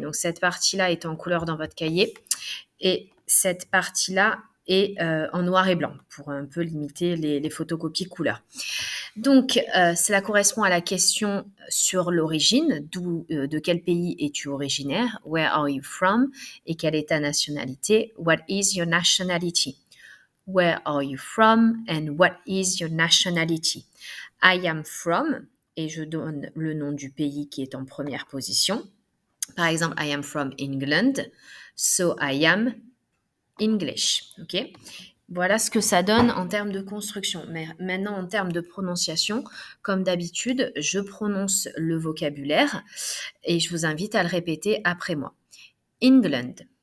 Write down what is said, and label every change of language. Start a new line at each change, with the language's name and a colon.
French: Donc cette partie-là est en couleur dans votre cahier et cette partie-là est en noir et blanc pour un peu limiter les photocopies couleurs. Donc, cela correspond à la question sur l'origine, de quel pays es-tu originaire?
English: Where are you from?
French: Et quelle est ta nationalité?
English: What is your nationality? Where are you from? And what is your nationality? I am from,
French: et je donne le nom du pays qui est en première position. Par exemple,
English: I am from England, so I am English. Ok?
French: Voilà ce que ça donne en termes de construction. Mais maintenant, en termes de prononciation, comme d'habitude, je prononce le vocabulaire et je vous invite à le répéter après moi. England.